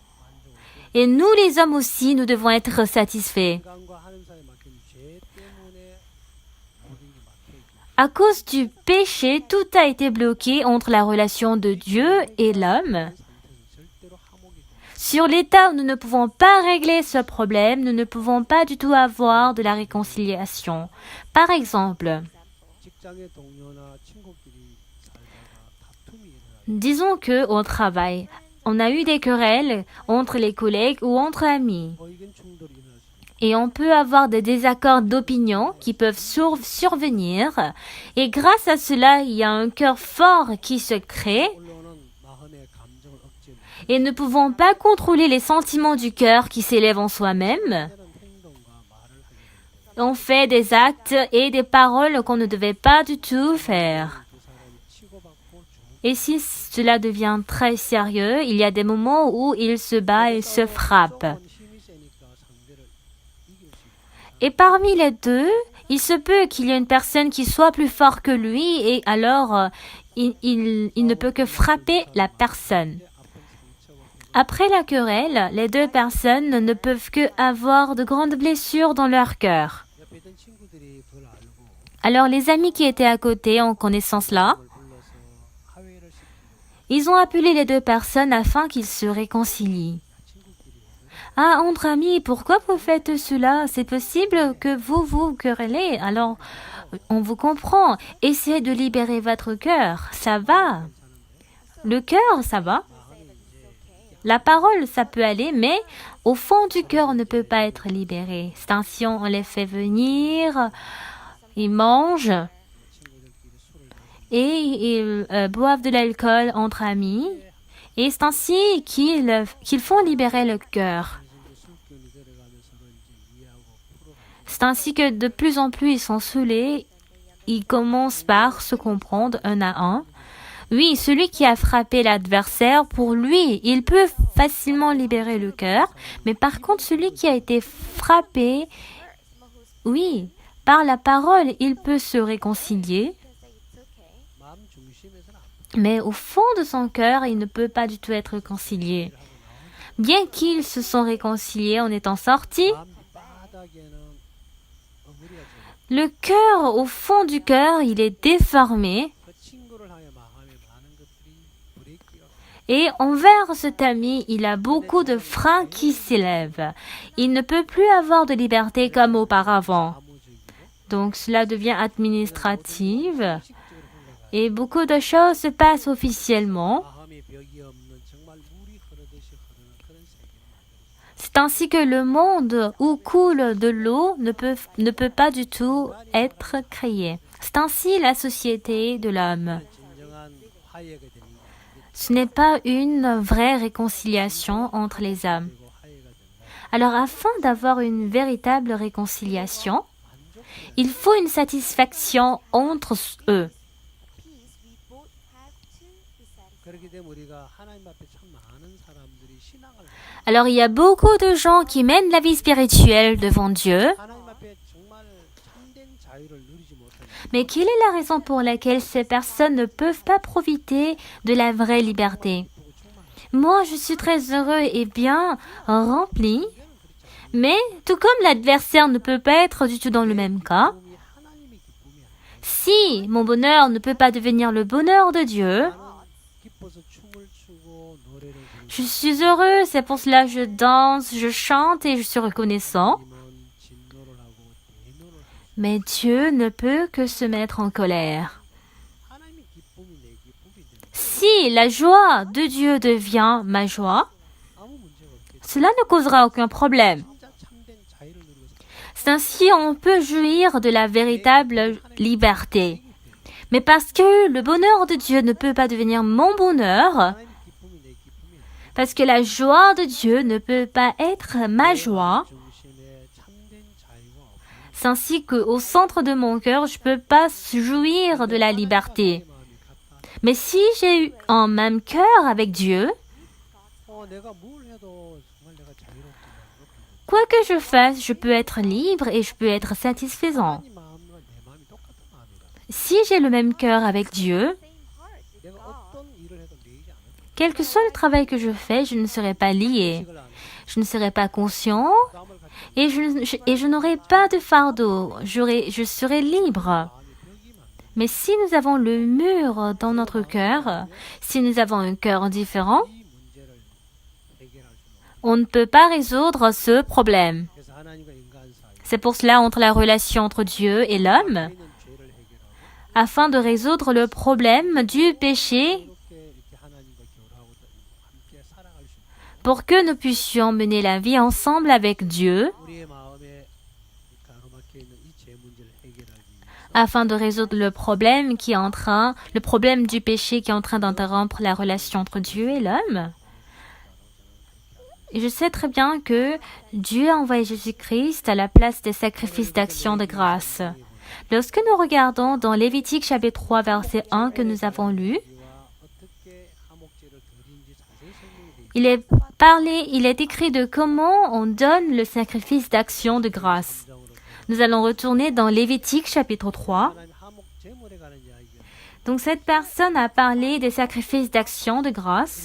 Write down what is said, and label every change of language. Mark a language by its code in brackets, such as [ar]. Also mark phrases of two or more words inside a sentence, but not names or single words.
[fr] Et nous les hommes aussi, nous devons être satisfaits. [ko] 인간과 하나님 사이에 막힌 죄 때문에 모든 게 막혀 있고 [fr] À cause du péché, tout a été bloqué entre la relation de Dieu et l'homme. [ko] 상태에서 절대로 화목이 되고 [fr] Sur l'état où nous ne pouvons pas régler ce problème, nous ne pouvons pas du tout avoir de la réconciliation. Par exemple, [ko] 직장의 동료나 친구끼리 살다가 다툼이 일어나요. [fr] disons que au travail, on a eu des querelles entre les collègues ou entre amis. [ko] 의견 충돌이 일어날 수 있고 [fr] Et on peut avoir des désaccords d'opinion qui peuvent survenir. Et grâce à cela, il y a un cœur fort qui se crée. [ko] 올라오는 마음의 감정을 억제해 [fr] Et ne pouvons pas contrôler les sentiments du cœur qui s'élèvent en soi-même. [ko] 이런 행동과 말을 하게 됩니다. [fr] On fait des actes et des paroles qu'on ne devait pas du tout faire. [ko] 두 사람이 치고받고 죽고 [fr] Et si cela devient très sérieux, il y a des moments où ils se battent et se frappent. [ko] 힘이 세니까 상대를 이길 수 있고 [fr] Et parmi les deux, il se peut qu'il y ait une personne qui soit plus fort que lui et alors il ne peut que frapper la personne. Après la querelle, les deux personnes ne peuvent que avoir de grandes blessures dans leur cœur. [ko] 옆에 있던 친구들이 그걸 알고 [fr] Alors les amis qui étaient à côté en connaissant cela, [ko] 그걸 불러서 화해를 시키고 [fr] ils ont appelé les deux personnes afin qu'ils se réconcilient. [ko] 친구끼리 [fr] Ah, entre amis, pourquoi vous faites cela? C'est possible que vous vous querellez. Alors, on vous comprend. Essayez de libérer votre cœur. Ça va. Le cœur, ça va. La parole, ça peut aller, mais au fond du cœur, on ne peut pas être libéré. C'est ainsi, on les fait venir, ils mangent et ils boivent de l'alcool entre amis. Et c'est ainsi qu'ils font libérer le cœur. [ko] 술기운이 내려가면 서로 이제 이해하고 풀어가고 [fr] C'est ainsi que de plus en plus ils sont saoulés. Ils commencent par se comprendre un à un. Oui, celui qui a frappé l'adversaire, pour lui, il peut facilement libérer le cœur. Mais par contre, celui qui a été frappé, oui, par la parole, il peut se réconcilier. [ko] 마음 중심에서는 안 [fr] Mais au fond de son cœur, il ne peut pas du tout être réconcilié. Bien qu'ils se sont réconciliés en étant sortis, [ko] 마음 바닥에는 어그리가 [fr] le cœur, au fond du cœur, il est déformé. [ko] 그 친구를 하여 마음에 많은 것들이 브레이크가 [fr] Et envers cet ami, il a beaucoup de freins qui s'élèvent. Il ne peut plus avoir de liberté comme auparavant. [ko] 사무적이고 [fr] Donc cela devient administratif [ko] 식적으로 흘러가요. [fr] et beaucoup de choses se passent officiellement. [ko] 마음에 벽이 없는 정말 물이 흐르듯이 흐르는 그런 세계를 만들어요. [fr] C'est ainsi que le monde où coule de l'eau ne peut pas du tout être créé. C'est ainsi la société de l'homme. [ko] 진정한 화해가 되는 [fr] Ce n'est pas une vraie réconciliation entre les hommes. [ko] 그리고 화해가 된다. [fr] Alors afin d'avoir une véritable réconciliation, il faut une satisfaction entre eux. [ko] 그렇기 때문에 우리가 하나님 앞에 참 많은 사람들이 신앙을 [fr] Alors il y a beaucoup de gens qui mènent la vie spirituelle devant Dieu, [ko] 하나님 앞에 정말 참된 자유를 누리지 못하는 [fr] mais quelle est la raison pour laquelle ces personnes ne peuvent pas profiter de la vraie liberté? Moi, je suis très heureux et bien rempli, mais tout comme l'adversaire ne peut pas être du tout dans le même cas, [ko] 기쁨이 하나님의 기쁨이 아니라 [fr] si mon bonheur ne peut pas devenir le bonheur de Dieu, [ko] 나는 기뻐서 춤을 추고 노래를 부르고 [fr] je suis heureux, c'est pour cela que je danse, je chante et je suis reconnaissant. [ko] 하나님은 진노를 하고 대노를 하고 [fr] Mais Dieu ne peut que se mettre en colère. [ko] 하나님의 기쁨이 내 기쁨이 되는 [fr] Si la joie de Dieu devient ma joie, [ko] 아무 문제가 없겠죠. [fr] cela ne causera aucun problème. [ko] 진짜 참된 자유를 누리고 살 [fr] C'est ainsi on peut jouir de la véritable liberté. Mais parce que le bonheur de Dieu ne peut pas devenir mon bonheur, [ko] 하나님의 기쁨이 내 기쁨이 아니라 [fr] parce que la joie de Dieu ne peut pas être ma joie, [ko] 중심에 참된 자유가 없고 [fr] c'est ainsi qu'au centre de mon cœur, je ne peux pas jouir de la liberté. [ko] 마음이 같아. [fr] Mais si j'ai eu un même cœur avec Dieu, [ko] 내가 뭘 해도 정말 내가 자유롭구나. [fr] quoi que je fasse, je peux être libre et je peux être satisfaisant. [ko] 하나님 마음과 내 마음이 똑같은 마음이라. [fr] Si j'ai le même cœur avec Dieu, [ko] 내가 어떤 일을 해도 매이지 않아. [fr] quel que soit le travail que je fais, je ne serai pas lié. [ko] 식을 안 해. [fr] Je ne serai pas conscient [ko] 부담을 갖지 [fr] et je n'aurai pas de fardeau. Je serai libre. [ko] 마음이 벽이 많아. [fr] Mais si nous avons le mur dans notre cœur, si nous avons un cœur différent, [ko] 이 문제를 해결할 수는 없어. [fr] on ne peut pas résoudre ce problème. [ko] 그래서 하나님과 인간 사이 [fr] C'est pour cela entre la relation entre Dieu et l'homme, [ko] 있는 죄를 해결하고 [fr] afin de résoudre le problème du péché, [ko] 이렇게 이렇게 하나님과 교류하고 또 함께 살아갈 수 있는 [fr] pour que nous puissions mener la vie ensemble avec Dieu, [ko] 우리의 마음에 가로막혀 있는 이 죄 문제를 해결하기 위해서 [fr] afin de résoudre le problème du péché qui est en train d'interrompre la relation entre Dieu et l'homme. Et je sais très bien que Dieu a envoyé Jésus-Christ à la place des sacrifices d'action de grâce. Lorsque nous regardons dans Lévitique chapitre 3 verset 1 que nous avons lu, [ko] 우리와 어떻게 화목제를 드린지 자세히 설명이 돼 [fr] il est écrit de comment on donne le sacrifice d'action de grâce. [ko] 있는 [fr] Nous allons retourner dans Lévitique chapitre 3. [ko] 하나님 화목제물에 관한 이야기가 [fr] Donc cette personne a parlé des sacrifices d'action de grâce.